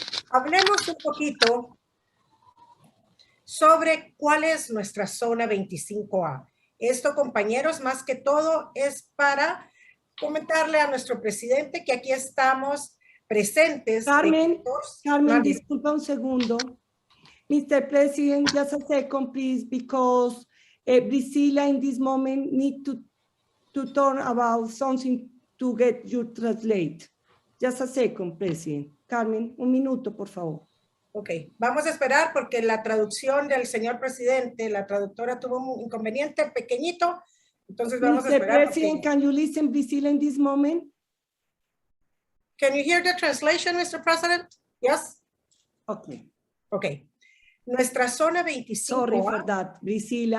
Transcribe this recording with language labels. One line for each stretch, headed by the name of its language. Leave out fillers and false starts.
Spanish: Hablemos un poquito sobre cuál es nuestra zona 25A. Esto, compañeros, más que todo es para comentarle a nuestro presidente que aquí estamos presentes. Carmen, disculpa un segundo. Mr.
English: President, just a second, please, because Priscilla in this moment need to turn about something to get you translate. Just a second, President. Carmen,
Spanish: un minuto, por favor. Ok, vamos a esperar porque la traducción del señor presidente, la traductora tuvo un inconveniente pequeñito, entonces vamos a esperar.
English: Mr. President, can you listen, Priscilla, in this moment? Can you hear the translation, Mr. President? Yes? Okay.
Spanish: Okay. Nuestra zona 25A.
English: Sorry for that, Priscilla.